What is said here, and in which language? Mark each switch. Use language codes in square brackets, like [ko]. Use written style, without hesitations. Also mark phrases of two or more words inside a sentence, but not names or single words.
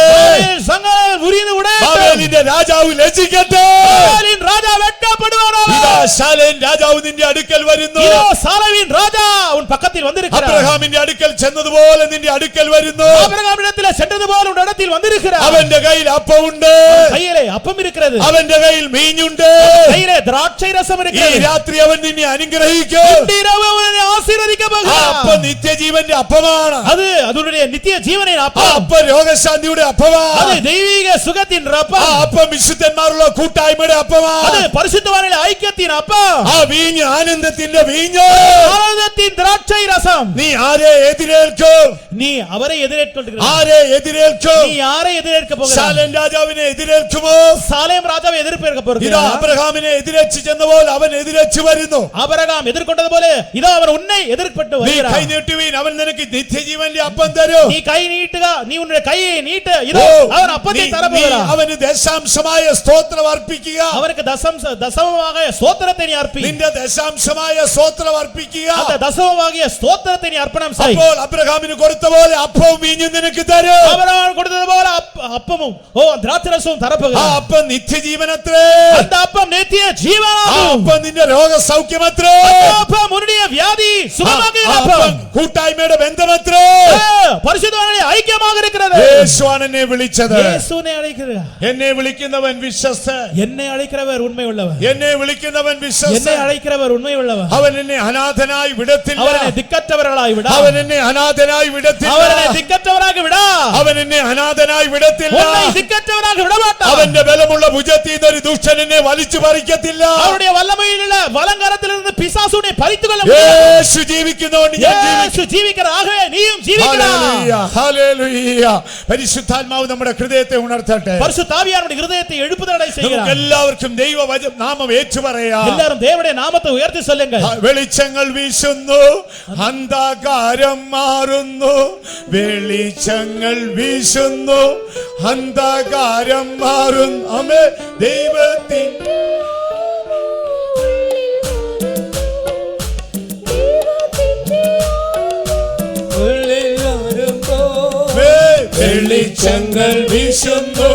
[ta] பாபேலின் சங்கங்கள் முறிந்து விடட்டும். [ml] ബാബേലിന്റെ രാജാവ് ലജ്ജിക്കട്ടെ. [ta] பாபேலின் ராஜா வெட்கப்படுவாராக. [ml] ഇതാ ശാലേം രാജാവ് നിന്റെ അടുക്കൽ വരുന്നു. [ta] இதோ சாலவின் ராஜா உன் பக்கத்தில் வந்திருக்கிறார். [ml] അബ്രഹാമിന്റെ അടുക്കൽ ചെന്നതുപോലെ നിന്റെ അടുക്കൽ വരുന്നു. [ta] ஆபிரகாமிடத்தில் சென்றது போல உன் இடத்தில் வந்திருக்கிறார். [ml] അവന്റെ കയ്യിൽ അപ്പമുണ്ട്. [ta] கையிலே அப்பம் இருக்கிறது. [ml] അവന്റെ കയ്യിൽ മീഞ്ഞുണ്ട്. [ta] கையிலே திராட்சை ரசம் [ml] ഈ [ta] இருக்கிறது. [ml] രാത്രി അവൻ നിന്നെ അനുഗ്രഹിക്കും. [ta] இந்த இரவு அவனை ஆசீர்வதிக்க [ml] ആ [ta] போகிறார். [ml] അപ്പം നിത്യജീവന്റെ അപ്പമാണ്. [ta] அது அதனுடைய நித்திய ஜீவனின் [ml] ആ [ta] அப்பம். [ml] അപ്പം രോഗശാന്തിയുടെ [ta] அது [ml] അപ്പമാണ്. [ta] தெய்வீக சுகத்தின் [ml] ആ [ta] அப்பம். [ml] അപ്പം വിശുദ്ധന്മാരുള്ള കൂട്ടായ്മയുടെ [ta] அது [ml] അപ്പമാണ്. [ta] பரிசுத்தவானின் ஐக்கியத்தின் அப்பம். [ml] ആ വീഞ്ഞ് ആനന്ദത്തിന്റെ വീഞ്ഞ്. [ta] ஆனந்தத்தின் திராட்சை ரசம். [ml] നീ ആരെ എതിരേൽക്കും? நீ അവരെ എതിരേൽക്കൊള്ളുക. ആരെ എതിരേൽക്കും? [ta] நீ யாரை எதிரேற்க போகிறாய்? [ml] ശാലേം രാജാവിനെ എതിരേൽക്കുമോ? [ta] சாலேம் ராஜாவை எதிர்ப்பேற்க [ml] ഇതാ [ta] போகிறார். [ml] അബ്രഹാമിനെ എതിരേച്ച് ചെന്നപ്പോൾ അവൻ എതിരേച്ച് വരുന്നു. [ta] ஆபிரகாம் எதிர்கொண்டது போல இதோ அவர் உன்னை எதிர்ப்பட்டு [ml] നീ [ta] வருகிறார். [ml] കൈ നീട്ടുവീൻ, അവൻ നിനക്ക് നിത്യജീവന്റെ അപ്പം തരും. [ta] நீ கை நீட்டுக, நீ உன்னுடைய கையை நீட்டு, இதோ அவர் அப்பத்தை தர போகிறார். [ml] അവന് ദശാംശമായ സ്തോത്രം അർപ്പിക്കുക. [ta] அவருக்கு தசமமாக ஸ்தோத்திரத்தை நீ அர்ப்பி. [ml] നിന്റെ ദശാംശമായ സ്തോത്രം അർപ്പിക്കുക. [ta] அந்த தசமமாகிய ஸ்தோத்திரத்தை நீ அர்ப்பணம் செய். [ml] അപ്പോൾ അബ്രഹാമിന് കൊടുത്ത പോലെ അപ്പവും വീഞ്ഞും നിനക്ക് തരും. [ta] ஆபிரகாம் கொடுத்தது போல அப்பமும் திராட்சரசமும் [ml] ആ [ta] தரப்போகிறார். [ml] അപ്പം നിത്യജീവനത്രേ. [ta] அந்த அப்பம் நித்திய [ml] ആ [ta] ஜீவனாகும். [ml] അപ്പം നിന്റെ രോഗസൗഖ്യമത്രേ. [ta] அந்த அப்பம் உன்னுடைய வியாதி சுகமாக்குகிற [ml] ആ [ta] அப்பம். [ml] അപ്പം കൂട്ടായ്മയുടെ ബന്ധമത്രേ. [ta] பரிசுத்தவான்களே ஐக்கியமாக இருக்கிறது. [ml] യേശുവാണ് എന്നെ വിളിച്ചത്. [ta] இயேசுவை அழைக்கிறார். [ml] എന്നെ വിളിക്കുന്നവൻ വിശ്വസ്തൻ. [ta] என்னை அழைக்கிறவர் உண்மை உள்ளவர். [ml] എന്നെ വിളിക്കുന്നവൻ [ta] என்னை [ml] വിശ്വസ്തൻ. [ta] அழைக்கிறவர் உண்மை உள்ளவர். [ml] അവൻ എന്നെ അനാഥനായി വിടത്തില്ല. [ta] அவரை திக்கற்றவர்களாய் விடா. [ml] അവൻ എന്നെ അനാഥനായി വിടത്തില്ല. [ta] அவரை திக்கற்றவராக விடா. [ml] അവൻ എന്നെ അനാഥനായി വിടത്തില്ല. [ta] உன்னை திக்கற்றவராக விட மாட்டார். [ml] അവന്റെ ബലമുള്ള ഭുജത്തിൽ നിന്ന് ഒരു ദുഷ്ടൻ എന്നെ വലിച്ചു പറിക്കത്തില്ല. [ta] அவருடைய வல்லமையில் உள்ள வலங்கரத்திலிருந்து பிசாசு உன்னை பறித்துக் கொள்ள முடியாது. [ml] യേശു ജീവിക്കുന്നതുകൊണ്ട് ഞാൻ [ta] இயேசு ജീവിக்கிறார். ஆகவே நீயும் ஜீவிக்கிறாய். [ml] ഹല്ലേലൂയ, ഹല്ലേലൂയ. പരിശുദ്ധാത്മാവ് നമ്മുടെ ഹൃദയത്തെ ഉണർത്തട്ടെ. [ta] பரிசுத்த ஆவியானவர் இருதயத்தை எழுப்புதலை [ml] നമുക്ക് [ta] செய்கிறார். [ml] എല്ലാവർക്കും നാമം ഏറ്റുപറയാം. [ta] எல்லாரும் தேவனுடைய നാമத்தை உயர்த்தி சொல்லுங்கள். [ml] വെളിച്ചങ്ങൾ വീശുന്നു, അന്ധകാരം മാറുന്നു. വെളിച്ചങ്ങൾ വീശുന്നു, അന്ധകാരം മാറുന്നു. അമേ ദൈവത്തിൻ വെളിച്ചങ്ങൾ വീശുന്നു,